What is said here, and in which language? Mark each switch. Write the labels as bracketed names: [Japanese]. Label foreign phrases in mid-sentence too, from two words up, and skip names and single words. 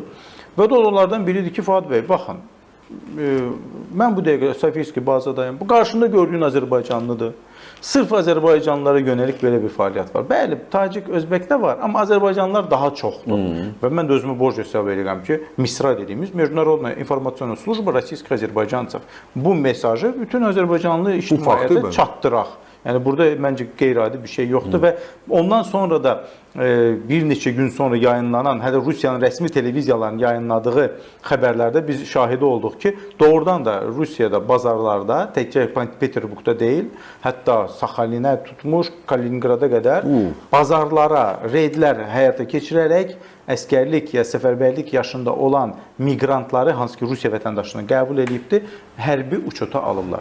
[Azerbaijani] Və də onlardan biridir ki, Fuad bəy, baxın, mən bu dəqiqə Safiyevski bazadayım. Bu qarşında gördüyün Azərbaycanlıdır. Sırf Azərbaycanlılara yönəlik belə bir fəaliyyət var. Bəli, Tacik, Özbəkdə var, amma Azərbaycanlılar daha çoxdur. Və mən də özümü borc hesab edirəm ki, MİSRA dediyimiz [Russian] Международная информационная служба российских азербайджанцев [Azerbaijani] bu mesajı bütün Azərbaycanlı ictimaiyyətə çatdıraq. Yəni, burada məncə qeyri-adi bir şey yoxdur və ondan sonra da bir neçə gün sonra yayınlanan, hətta Rusiyanın rəsmi televiziyalarının yayınladığı xəbərlərdə biz şahidi olduq ki, doğrudan da Rusiyada bazarlarda, təkcə Peterburqda deyil, hətta Saxalinə tutmuş, Kaliningrada qədər bazarlara reydlər həyata keçirərək əskərlik ya səfərbərlik yaşında olan miqrantları, hansı ki Rusiya vətəndaşlığını qəbul edibdir, hərbi uçota alırlar.